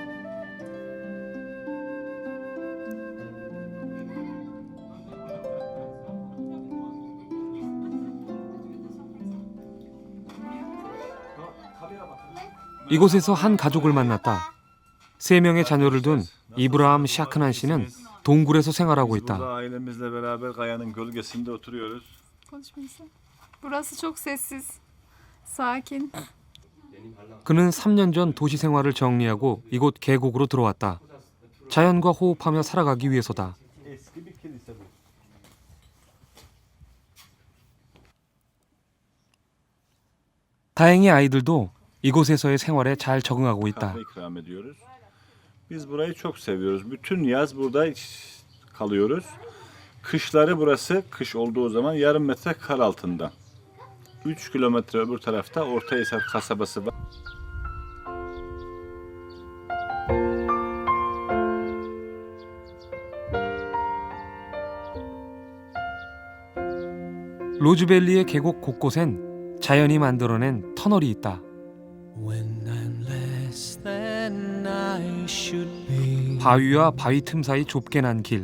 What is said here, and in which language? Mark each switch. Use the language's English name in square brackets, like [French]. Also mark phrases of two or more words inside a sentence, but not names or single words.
[Korean] 이곳에서 한 가족을 만났다. 3명의 자녀를 둔 이브라함 샤크난 씨는 동굴에서 생활하고 있다. [Turkish] Burası çok sessiz, sakin. [Korean] 그는 3년 전 도시 생활을 정리하고 이곳 계곡으로 들어왔다. 자연과 호흡하며 살아가기 위해서다. 다행히 아이들도 이곳에서의 생활에 잘 적응하고 있다. [Turkish] Biz burayı çok seviyoruz. Bütün yaz burada kalıyoruz. Kışları burası, kış olduğu zaman yarım metre kar altında. 3 kilometre öbür tarafta Ortahisar kasabası var. [Korean] 로즈밸리의 계곡 곳곳엔 자연이 만들어낸 터널이 있다. 바위와 바위 틈 사이 좁게 난 길.